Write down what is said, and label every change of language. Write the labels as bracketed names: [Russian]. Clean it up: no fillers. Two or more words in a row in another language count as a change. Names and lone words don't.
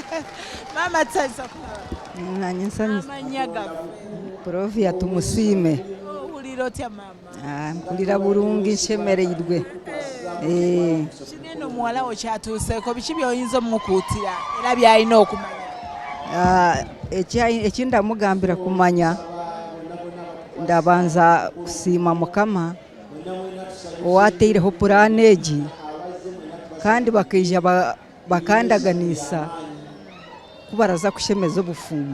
[Ganda] Maama tusanyusa kulaba. Nanyi nsanyusa. Amannya gaffe. Provia tumusiime. Owulira otya maama? Mpulira bulungi nshemereirwe. Kinene omuwalawo kyatuuseeko biki by'oyinza omukuutira era by'alina okumanya? [Nyankole] Ekindamugambira kumanya ndabanza kusiima Mukama owateireho puraani egi kandi bakaija bakandaganiisa kubaraza kushemeza obufumbo.